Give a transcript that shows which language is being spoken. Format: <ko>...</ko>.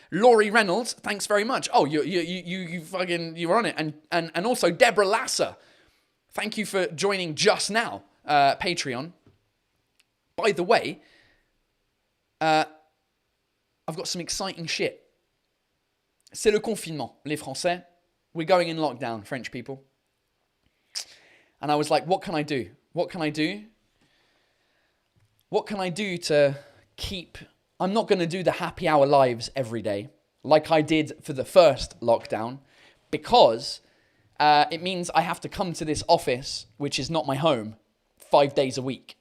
<en>Laurie Reynolds, thanks very much. Oh, you fucking, you're on it. And also Deborah Lasser, thank you for joining just now, Patreon. By the way, I've got some exciting shit.</en> <fr>C'est le confinement, les Français.</fr> <en>We're going in lockdown, French people. And I was like, what can I do? What can I do? What can I do to keep... I'm not going to do the happy hour lives every day like I did for the first lockdown because it means I have to come to this office, which is not my home, 5 days a week.</en>